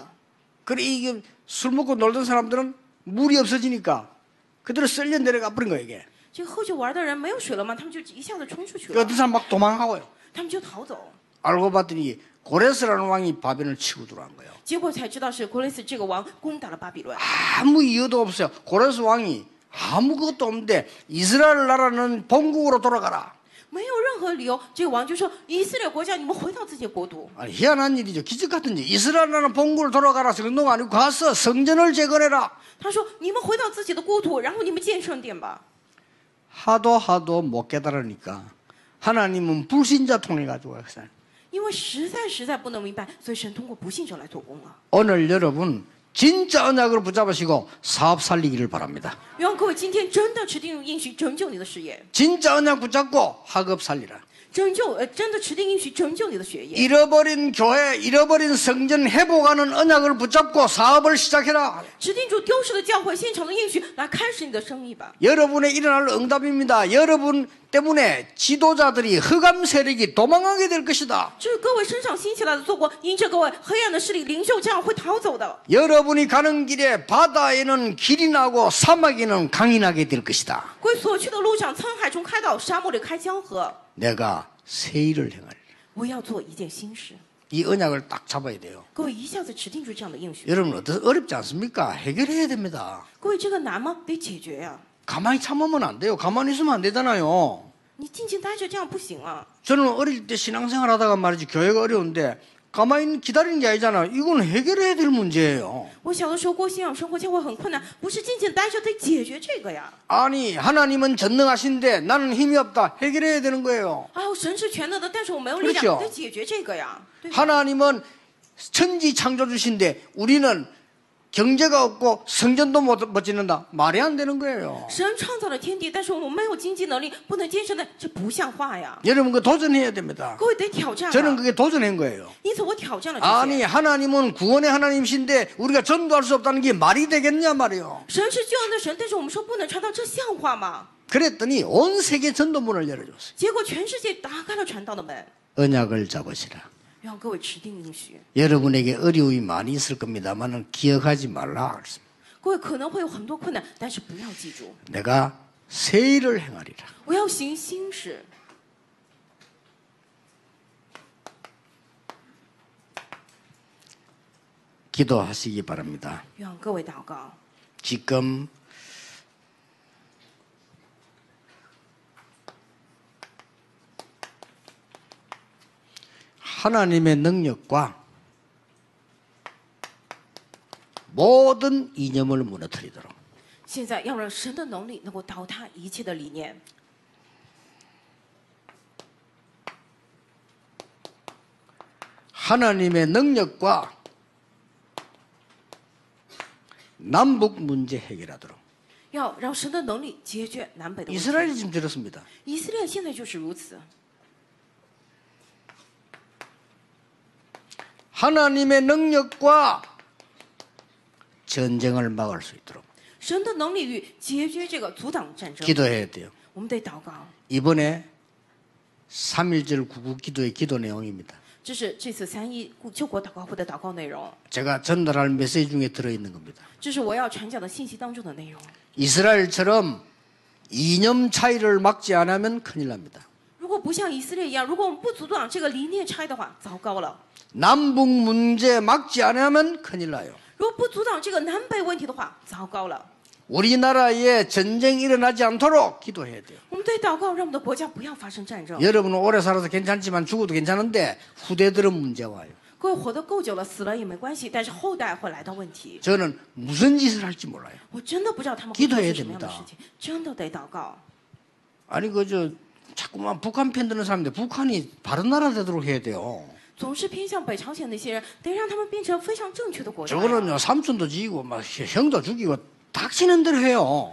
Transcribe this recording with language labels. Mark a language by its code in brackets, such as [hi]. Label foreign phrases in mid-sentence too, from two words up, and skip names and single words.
[ko] 그래 이게 술 먹고 놀던 사람들은 물이 없어지니까 그대로 쓸려 내려가 버린 거예요 이게. [zh] 这个喝酒玩的人没有水了嘛，他们就一下子冲出去 [ko] 그 [zh] 了， [ko] 어떤 사람 막 도망가고요. [zh] 他们就逃走。 [ko] 알고 봤더니 고레스라는 왕이 바벨을 치고 들어간 거예요. [zh] 结果才知道是国雷斯这个王攻打了巴比伦， [ko] 아무 이유도 없어요. 고레스 왕이 아무것도 없는데 이스라엘 나라는 본국으로 돌아가라. [zh] 没有任何理由，这个王就说以色列国家，你们回到自己的国度。 [ko] 아니, 희한한 일이죠. 기적 같은 일. 이스라엘 나라는 본국으로 돌아가라. 정도가 아니고 가서 성전을 재건해라. [zh] 他说你们回到自己的故土，然后你们建圣殿吧。 [ko] 하도 못 깨달으니까 하나님은 불신자 통해 가지고 왔어요. [zh] 因为实在不能明白，所以神通过不信者来做工了。 [ko] 오늘 여러분 진짜 언약을 붙잡으시고 사업 살리기를 바랍니다. [zh] 愿各位今天真的持定应许拯救你的事业， [ko] 진짜 언약 붙잡고 학업 살리라. [zh] 真的持定应许拯救你的学业。 [ko] 잃어버린 교회, 잃어버린 성전 회복하는 언약을 붙잡고 사업을 시작해라. [zh] 指定住丢失的教会现场的应许，来开始你的生意吧。 [ko] 여러분의 일어날 응답입니다. 여러분 때문에 지도자들이 흑암 세력이 도망가게 될 것이다. [zh] 这是各位身上兴起来的做过，因着各位黑暗的势力领袖这样会逃走的。 [ko] 여러분이 가는 길에 바다에는 길이 나고 사막에는 강이 나게 될 것이다. [zh] 各位所去的路上，沧海中开道，沙漠里开江河。 [ko] 내가 새 일을 행하리라. [zh] 我要做一件新事。 [ko] 이 언약을 딱 잡아야 돼요. [zh] 各位一下子指定住这样的应许。 [ko] 여러분 어렵지 않습니까? 해결해야 됩니다. [zh] 各位这个难吗？得解决呀、 [ko] 가만히 참으면 안 돼요. 가만히 있으면 안 되잖아요. [zh] 你静静待着这样不行啊。 [ko] 저는 어릴 때 신앙생활 하다가 말이지 교회가 어려운데 가만히 기다리는 게 아니잖아요. 이건 해결해야 될 문제예요. [zh] 我小的时候过信仰生活教会很困难，不是静静待着，得解决这个呀。 [ko] 아니 하나님은 전능하신데 나는 힘이 없다. 해결해야 되는 거예요. [zh] 哎呦，神是全能的，但是我没有力 [ko] 그렇죠 [zh] 量，得解决这个呀。对吧？ [ko] 하나님은 천지 창조주신데 우리는 경제가 없고 성전도 못 짓는다. 말이 안 되는 거예요. [zh] 神创造了天地，但是我们没有经济能力，不能建圣殿，这不像话呀。 [ko] 여러분 그 도전해야 됩니다. [zh] 各位得挑战 [ko] 저는 [zh] 啊！ [ko] 그게 도전한 거예요. [zh] 因此我挑战了这 [ko] 아니 [zh] 些。 [ko] 하나님은 구원의 하나님이신데 우리가 전도할 수 없다는 게 말이 되겠냐 말이에요. [zh] 神是救恩的神，但是我们说不能传道，这像话吗？ [ko] 그랬더니 온 세계 전도문을 열어줬어요. [zh] 结果全世界打开了传道的门， [ko] 언약을 잡으시라. [zh] 让各位持定应许。 [ko] 여러분에게 어려움이 많이 있을 겁니다만 기억하지 말라 그랬습니다. [zh] 各位可能会有很多困难，但是不要记住， [ko] 내가 새 일을 행하리라. [zh] 我要行新事。 [ko] 기도하시기 바랍니다. [zh] 愿各位祷告。 [ko] 지금 하나님의 능력과 모든 이념을 무너뜨리도록 [zh] 现在要让神的能力能够倒塌一切的理念， [ko] 하나님의 능력과 남북 문제 해결하도록 [zh] 要让神的能力解决南北的问题。 [ko] 이스라엘이 지금 들었습니다. [zh] 以色列现在就是如此。 [ko] 하나님의 능력과 전쟁을 막을 수 있도록 [zh] 神的能力与解决这个阻挡战争， [ko] 기도해야 돼요. [zh] 我们得祷告。 [ko] 이번에 3.1절 구국 기도의 기도 내용입니다. [zh] 这是这次3.1救国祷告会的祷告内容， [ko] 제가 전달할 메시지 중에 들어있는 겁니다. [zh] 这是我要传讲的信息当中的内容。 [ko] 이스라엘처럼 이념 차이를 막지 않으면 큰일 납니다. [zh] 如果不像以色列一样，如果我们不阻挡这个理念差异的话，糟糕了。 [ko] 남북 문제 막지 않으면 큰일 나요. [zh] 如果不阻挡这个南北问题的话，糟糕了。 [ko] 우리나라에 전쟁이 일어나지 않도록 기도해야 돼요. [zh] 我们得祷告，让我们的国家不要发生战争。 [ko] 여러분은 오래 살아서 괜찮지만 죽어도 괜찮은데 후대들은 문제 와요. [zh] 各位活得够久了，死了也没关系，但是后代会来到问题。 [ko] 저는 무슨 짓을 할지 몰라요. [zh] 我真的不知道他们会做 [ko] 기도해야 [zh] 出什么样的 [ko] 됩니다 [zh] 事情，真的得祷告。 [ko] 아니 그저 자꾸만 북한 편 드는 사람인데 북한이 바른 나라 되도록 해야 돼요. [zh] 总是偏向北朝鲜那些人，得让他们变成非常正确的国家呀。 [ko] 저거는요 삼촌도 죽이고 막 형도 죽이고 닥치는 대로 해요.